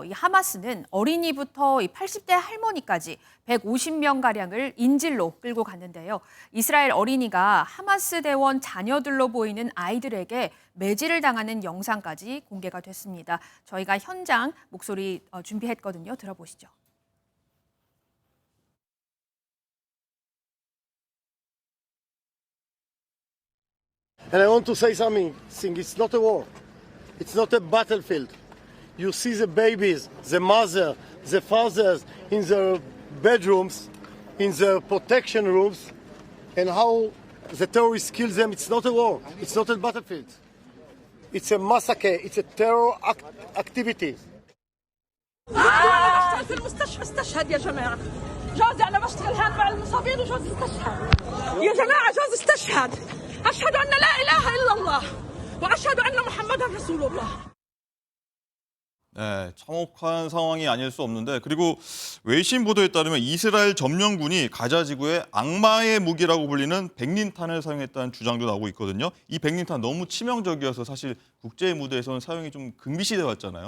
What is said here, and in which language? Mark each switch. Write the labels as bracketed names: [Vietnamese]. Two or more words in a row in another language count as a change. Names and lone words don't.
[Korean] 이 하마스는 어린이부터 80대 할머니까지 150명가량을 인질로 끌고 갔는데요. 이스라엘 어린이가 하마스 대원 자녀들로 보이는 아이들에게 매질을 당하는 영상까지 공개가 됐습니다. 저희가 현장 목소리 준비했거든요. 들어보시죠. [English] And I want to say something. It's not a war. It's not a battlefield. You see the babies, the mother, the fathers in their bedrooms, in their protection rooms, and how the terrorists kill them. It's not a war. It's not a battlefield. It's a massacre. It's a terror activity. [Arabic] في المستشفى استشهد يا جماعة. جوزي أنا بشتغل هان مع المصابين وجوزي استشهد. يا جماعة جوزي استشهد. أشهد أن لا إله إلا الله وأشهد أن محمدا رسول الله. [Korean] 네, 참혹한 상황이 아닐 수 없는데 그리고 외신 보도에 따르면 이스라엘 점령군이 가자 지구의 악마의 무기라고 불리는 백린탄을 사용했다는 주장도 나오고 있거든요. 이 백린탄 너무 치명적이어서 사실 국제 무대에서는 사용이 좀 금기시돼 왔잖아요.